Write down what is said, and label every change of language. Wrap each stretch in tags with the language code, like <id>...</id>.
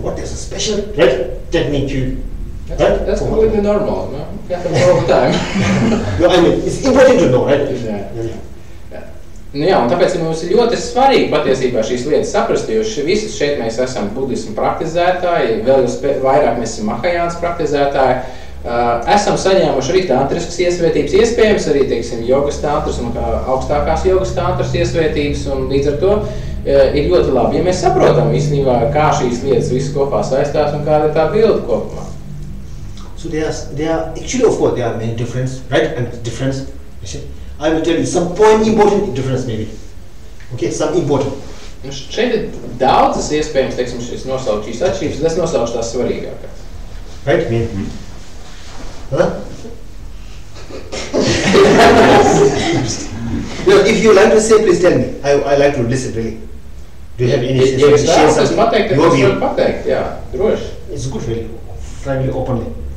<en>What is a special technique you? That's completely normal, no? It happens all the time. No, I mean, it's important to know, right? Yeah.</en> <lv>Nu jā, un tāpēc mums ir ļoti svarīgi patiesībā šīs lietas saprast, jo visus šeit mēs esam budismu praktizētāji, vēl vairāk mēs esam Mahajānas praktizētāji, esam saņēmuši arī tantriskas iesvētības, iespējams arī, teiksim, jogas tantras un augstākās jogas tantras iesvētības, un līdz ar to ir ļoti labi, ja mēs saprotam īstenībā, kā šīs lietas visu kopā saistās un kāda ir tā bilde kopumā.</lv> <en>So there are actually, of course, there are many difference, right? And difference, I will tell you some point important difference maybe. Okay, some important.</en> <lv>Un šeit ir daudzas iespējams, teiksim, šīs nosaukt šīs atšķirības, es nosaukšu tās svarīgākās.</lv> <en>Right? Huh? No, if you like to say, please tell me. I like to listen really. Do you have any</en> <lv>Ja jūs vēlaties pateikt, tad jūs varat pateikt, jā, droši.</lv> <en>It's good really, frankly, openly.</en>